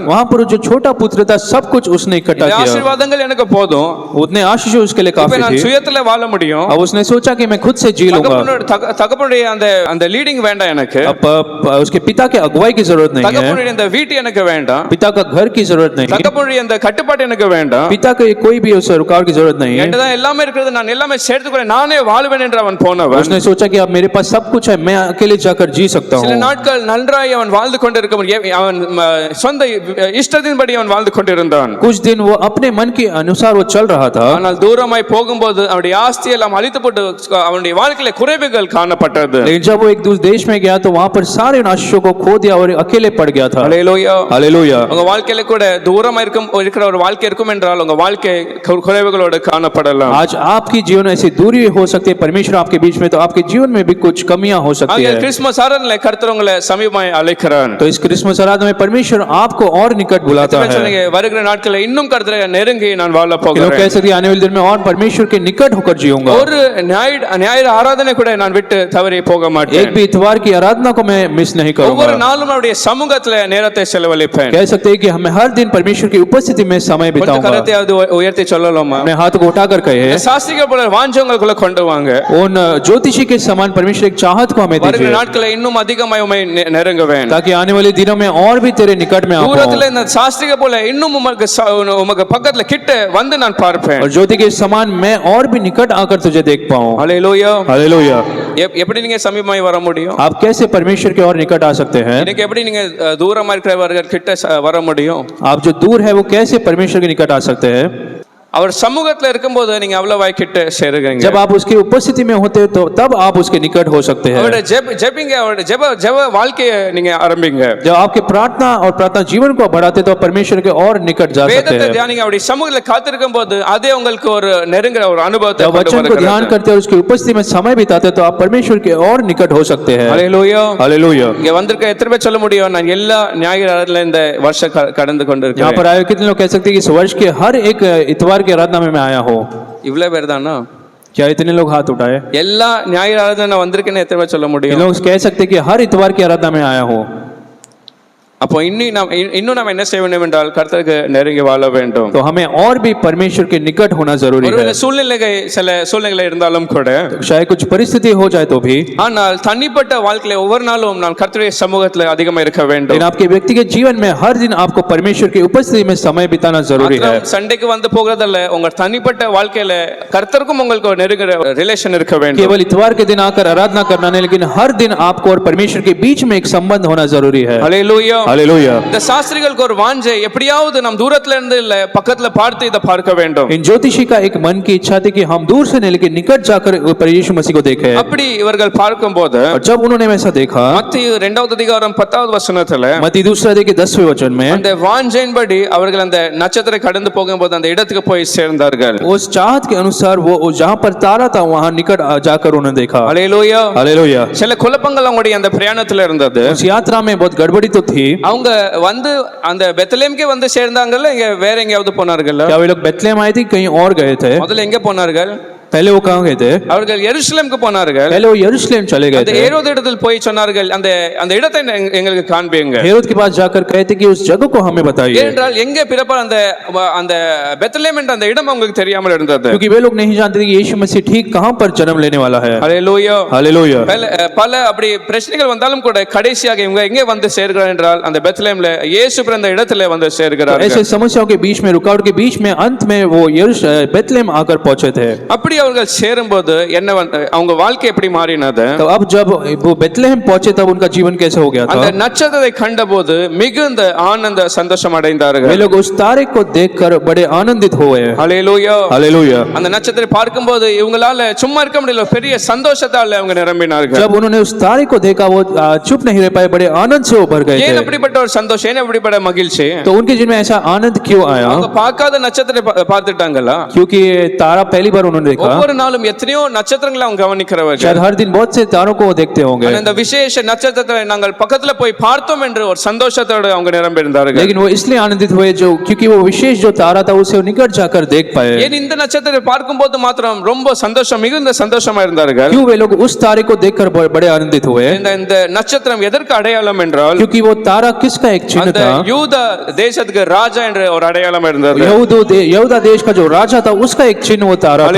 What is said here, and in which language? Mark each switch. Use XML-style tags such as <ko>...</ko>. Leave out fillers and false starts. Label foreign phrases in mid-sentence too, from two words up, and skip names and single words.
<hi>वहां पर जो छोटा पुत्र था सब कुछ उसने इकट्ठा</hi> <ta>இந்த</ta> <hi>किया।</hi> <ta>ஆசீர்வாதங்கள் எனக்கு போதும்,</ta> <hi>उतने आशीष उसके लिए</hi> <ta>இப்ப</ta> <hi>काफी</hi> <ta>நான்</ta> <hi>थी।</hi> <ta>சுயத்துல வாழ முடியும்,</ta> <hi>अब उसने सोचा कि मैं खुद से जी लूंगा।</hi> <ta>தகப்பனுடைய அந்த லீடிங் வேண்டாம் எனக்கு,</ta> <hi>अब उसके पिता के अगुवाई की जरूरत नहीं है,</hi> <ta>தகப்பனுடைய அந்த வீட்டு எனக்கு வேண்டாம்,</ta> <hi>पिता का घर की जरूरत नहीं है,</hi> <ta>தகப்பனுடைய அந்த கட்டுப்பாடு எனக்கு வேண்டாம்,</ta> <hi>पिता के कोई भी उस रुकावट की जरूरत नहीं है।</hi> <ta>என்கிட்ட தான் எல்லாமே இருக்கிறது, நான் எல்லாமே சேர்த்துக்கிறேன், நானே வாழ்வேன் என்று அவன் போனவன்.</ta> <hi>उसने सोचा कि अब मेरे पास सब कुछ है, मैं अकेले जाकर जी सकता</hi> <ta>சில</ta> <hi>हूँ।</hi> <ta>நாட்கள் நன்றாய் அவன் வாழ்ந்து கொண்டிருக்க, அவன் சொந்த இஷ்டத்தின்படி அவன் வாழ்ந்து கொண்டிருந்தான்.</ta> <hi>कुछ दिन वो अपने मन के अनुसार वो चल रहा था,</hi> <ta>ஆனால் தூரமாய் போகும்போது அவனுடைய ஆஸ்தி எல்லாம் அழித்து போட்டு அவனுடைய வாழ்க்கையில குறைவுகள் காணப்பட்டது.</ta> <hi>लेकिन जब वो एक दूसरे देश में गया तो वहां पर सारे उन आशीषों को खो दिया और अकेले पड़ गया था।</hi> <ta>ஹல்லேலூயா,</ta> <hi>हालेलुया।</hi> <ta>உங்க வாழ்க்கையில கூட தூரமா இருக்கிற ஒரு வாழ்க்கை இருக்கும் என்றால் உங்க வாழ்க்கை குறைவுகளோடு காணப்படலாம்.</ta> <hi>आज आपकी जीवन में ऐसी दूरी हो सकती है परमेश्वर आपके बीच में, तो आपके जीवन में भी कुछ कमियां हो सकती है।</hi> <ta>கிறிஸ்துமஸ் ஆராதனையில கர்த்தர் உங்களை சமீபமாய் அழைக்கிறார்.</ta> <hi>तो इस क्रिसमस आराधना में परमेश्वर आपको और निकट बुलाता है।</hi> <ta>சொல்லுங்க, வருகிற நாட்களில் இன்னும் கர்த்தரை நெருங்கி நான் வாழ</ta> <hi>लोग</hi> <ta>போகிறேன்.</ta> <hi>कह सकते हैं आने वाले दिन में और परमेश्वर के निकट होकर जीऊंगा।</hi> <ta>ஒரு ஞாயிறு ஆராதனை கூட நான் விட்டு தவறி போக மாட்டேன்.</ta> <hi>एक भी इतवार की आराधना को मैं मिस नहीं</hi> <ta>ஒவ்வொரு</ta> <hi>करूंगा।</hi> <ta>நாளும் அவருடைய சமூகத்துல நேரத்தை செலவழிப்பேன்.</ta> <hi>कह सकते हैं कि हमें हर दिन परमेश्वर की उपस्थिति में समय</hi> <ta>கொஞ்சம்</ta> <hi>बिताऊंगा।</hi> <ta>கரத்தையாவது உயர்த்தி சொல்லலாமா?</ta> <hi>अपने हाथ को उठाकर कहे,</hi> <ta>சாஸ்திரிகள் போல வாஞ்சவங்களுக்குள்ள கொண்டு வாங்க.</ta> <hi>उन ज्योतिषी के समान परमेश्वर एक चाहत को हमें</hi> <ta>வருகிற</ta> <hi>दीजिए,</hi> <ta>நாட்களில் இன்னும் அதிகமாய் உம்மை நெருங்குவேன்.</ta> <hi>ताकि आने वाले दिनों में और भी तेरे निकट में आ पाऊं।</hi> <ta>தூரத்துல இந்த சாஸ்திரிகள் போல இன்னும் உமக்கு பக்கத்துல கிட்ட வந்து நான் பார்ப்பேன்.</ta> <hi>और ज्योति के समान मैं और भी निकट आकर तुझे देख पाऊं।</hi> <ta>ஹல்லேலூயா.</ta> <hi>हालेलुया।</hi> <ta>எப்படி நீங்க சமீபமாய் வர முடியும்?</ta> <hi>आप कैसे परमेश्वर के और निकट आ सकते हैं?</hi> <ta>இன்னைக்கு எப்படி நீங்க தூரமா இருக்கிறவர்கள் கிட்ட வர முடியும்?</ta> <hi>आप जो दूर है वो कैसे परमेश्वर के निकट आ सकते हैं?</hi> <ta>அவர் சமூகத்துல இருக்கும்போது நீங்க அவ்வளவாய் கிட்ட சேருவீங்க.</ta> <hi>जब आप उसकी उपस्थिति में होते हो तो तब आप उसके निकट हो सकते हैं।</hi> <ta>அவருடைய ஜெபிங்க, அவருடைய ஜெப வாழ்க்கையை நீங்க ஆரம்பிங்க.</ta> <hi>जब आपके प्रार्थना और प्रार्थना जीवन को बढ़ाते तो आप परमेश्वर के और निकट जा सकते</hi> <ta>வேதத்தை</ta> <hi>हैं।</hi> <ta>தியானிங்க, அவருடைய சமூகத்துல காத்திருக்கும் போது அதே உங்களுக்கு ஒரு நெருங்குற ஒரு அனுபவத்தை</ta> <hi>जब वचन को ध्यान करते हैं और उसकी उपस्थिति में समय बिताते तो आप परमेश्वर के और निकट हो सकते हैं।</hi> <ta>ஹல்லேலூயா.</ta> <hi>हालेलुया।</hi> <ta>இங்க வந்திருக்க எத்தனை பேர் சொல்ல முடியும் நான் எல்லா ஞாயிறு ஆராதனையில இந்த வருஷம் கடந்து</ta> <hi>यहाँ</hi> <ta>கொண்டிருக்கேன்?</ta> <hi>पर आए कितने लोग कह सकते हैं कि इस वर्ष के हर एक इतवार की आराधना में मैं आया हो?</hi> <ta>இவ்வளவு பேர் தானா?</ta> <hi>क्या इतने लोग हाथ उठाए?</hi> <ta>எல்லா ஞாயிறு ஆராதனை வந்திருக்கேன்னு எத்தனை பேர் சொல்ல</ta> <hi>ये</hi> <ta>முடியும்?</ta> <hi>लोग कह सकते हैं कि हर इतवार की आराधना में आया हो?</hi> <ta>அப்போ இன்னும் நாம் என்ன செய்ய வேண்டும் என்றால் கர்த்தருக்கு நெருங்கி வாழ வேண்டும்.</ta> <hi>तो हमें और भी परमेश्वर के निकट होना जरूरी है।</hi> <ta>ஒருவேளை சில சூழ்நிலை இருந்தாலும் கூட,</ta> <hi>शायद कुछ परिस्थिति हो जाए तो भी,</hi> <ta>ஆனால் தனிப்பட்ட வாழ்க்கையில ஒவ்வொரு நாளும் நான் கர்த்தருடைய சமூகத்துல அதிகமா இருக்க வேண்டும்.</ta> <hi>लेकिन आपके व्यक्तिगत जीवन में हर दिन आपको परमेश्वर की उपस्थिति में समय बिताना जरूरी है।</hi> <ta>சண்டைக்கு வந்து போகிறதல்ல, உங்க தனிப்பட்ட வாழ்க்கையில கர்த்தருக்கும் உங்களுக்கு ஒரு நெருங்கிற ரிலேஷன் இருக்க வேண்டும்.</ta> <hi>केवल इतवार के दिन आकर आराधना करना नहीं, लेकिन हर दिन आपको और परमेश्वर के बीच में एक संबंध होना जरूरी है।</hi> <ta>ஹல்லேலூயா.</ta> <hi>हालेलुया।</hi> <ta>இந்த சாஸ்திரிகளுக்கு ஒரு வாஞ்சை, எப்படியாவது நாம் தூரத்துல இருந்து இல்ல பக்கத்துல பார்த்து இதை பார்க்க வேண்டும்.</ta> <hi>इन ज्योतिषी का एक मन की इच्छा थी कि हम दूर से नहीं लेकिन निकट जाकर पर यीशु मसीह को देखें।</hi> <ta>அப்படி இவர்கள் பார்க்கும்போது</ta> <hi>और जब उन्होंने वैसा देखा,</hi> <ta>மத்திய 2வது அதிகாரம் 10வது வசனத்துல</ta> <hi>मत्ती दूसरा अध्याय के 10वें वचन में</hi> <ta>அந்த வாஞ்சையின்படி அவர்கள் அந்த நட்சத்திரம் கடந்து போகும்போது அந்த இடத்துக்கு போய் சேர்ந்தார்கள்.</ta> <hi>उस चाहत के अनुसार वो जहाँ पर तारा था वहाँ निकट जाकर उन्होंने देखा।</hi> <ta>ஹல்லேலூயா.</ta> <hi>हालेलुया।</hi> <ta>சில குழப்பங்கள் அவங்களுடைய அந்த பிரயாணத்துல இருந்தது.</ta> <hi>उस यात्रा में बहुत गड़बड़ी तो थी।</hi> <ta>அவங்க வந்து அந்த பெத்லெஹேம்க்கு வந்து சேர்ந்தாங்கல்ல, இங்க வேற எங்கயாவது போனார்கள்?</ta> <hi>क्या वे लोग बेथलेहम आए थे, कहीं और गए थे?</hi> <ta>முதல்ல எங்க போனார்கள்?</ta> <hi>पहले वो कहाँ गए थे?</hi> <ta>அவர்கள் எருசலேமுக்கு போனார்கள்.</ta> <hi>पहले वो यरूशलेम चले गए</hi> <ta>அந்த</ta> <hi>थे।</hi> <ta>ஏரோது இடத்தில் போய் சொன்னார்கள், அந்த அந்த இடத்தை எங்களுக்கு காண்பிங்க.</ta> <hi>हेरोद के पास जाकर कहते कि उस जगह को हमें बताइए,</hi> <ta>ஏனென்றால் எங்கே பிறப்பார் அந்த அந்த பெத்லெஹேம் என்ற அந்த இடம் அவங்களுக்கு தெரியாமல் இருந்தது.</ta> <hi>क्योंकि वे लोग नहीं जानते थे कि यीशु मसीह ठीक कहाँ पर जन्म लेने वाला है।</hi> <ta>ஹல்லேலூயா.</ta> <hi>हालेलुया।</hi> <ta>பல அப்படி பிரச்சனைகள் வந்தாலும் கூட கடைசியாக இவங்க எங்கே வந்து சேர்கிறார் என்றால் அந்த பெத்லெஹேம்ல இயேசு பிறந்த இடத்துல வந்து சேர்கிறார்கள்.</ta> <hi>ऐसे समस्याओं के बीच में, रुकावट के बीच में, अंत में वो बेथलेहम आकर पहुंचे थे।</hi> <ta>அப்படி அவர்கள் சேரும்போது என்ன அவங்க வாழ்க்கை எப்படி மாறினது?</ta> <hi>तो अब जब वो बेथलेहम पहुंचे तब उनका जीवन कैसे हो गया</hi> <ta>அந்த</ta> <hi>था?</hi> <ta>நட்சத்திரத்தை கண்டபோது மிகுந்த ஆனந்த சந்தோஷம் அடைந்தார்கள்.</ta> <hi>वे लोग उस तारे को देखकर बड़े आनंदित हुए।</hi> <ta>ஹல்லேலூயா.</ta> <hi>हालेलुया।</hi> <ta>அந்த நட்சத்திரத்தை பார்க்கும்போது இவங்களால சும்மா இருக்க முடியல, பெரிய சந்தோஷத்தால அவங்க நிரம்பினார்கள்.</ta> <hi>जब उन्होंने उस तारे को देखा वो चुप नहीं रह पाए, बड़े आनंद से वो भर गए</hi> <ta>ஏன்</ta> <hi>थे।</hi> <ta>அப்படிப்பட்ட ஒரு சந்தோஷம், ஏன் அப்படிப்பட்ட மகிழ்ச்சி?</ta> <hi>तो उनके जीवन में ऐसा आनंद क्यों आया?</hi> <ta>அவங்க பார்க்காத நட்சத்திரத்தை பார்த்துட்டாங்களா?</ta> <hi>क्योंकि तारा पहली बार उन्होंने देखा।</hi> <ta>ஒவ்வொரு நாளும் எத்தனையோ நட்சத்திரங்களை அவங்க கவனிக்கிறவர்கள்.</ta> <hi>शायद हर दिन बहुत से तारों को वो देखते होंगे,</hi> <ta>அந்த விசேஷ நட்சத்திரத்தை நாங்கள் பக்கத்துல போய் பார்த்தோம் என்று ஒரு சந்தோஷத்தோடு அவங்க நிரம்பி இருந்தார்கள்.</ta> <hi>लेकिन वो इसलिए आनंदित हुए जो क्योंकि वो विशेष जो तारा था उसे वो निकट जाकर देख पाए।</hi> <ta>ஏன் இந்த நட்சத்திரத்தை பார்க்கும்போது மாத்திரம் ரொம்ப சந்தோஷம், மிகுந்த சந்தோஷமா இருந்தார்கள்?</ta> <hi>क्यों वे लोग उस तारे को देखकर बड़े आनंदित हुए?</hi> <ta>இந்த நட்சத்திரம் எதற்கு அடையாளம் என்றால்</ta> <hi>क्योंकि वो तारा किसका एक चिन्ह</hi> <ta>அந்த</ta> <hi>था?</hi> <ta>யூத தேசத்துக்கு ராஜா என்ற ஒரு அடையாளம் இருந்தது.</ta> <hi>यहूदा देश का जो राजा था उसका एक चिन्ह वो तारा था।</hi>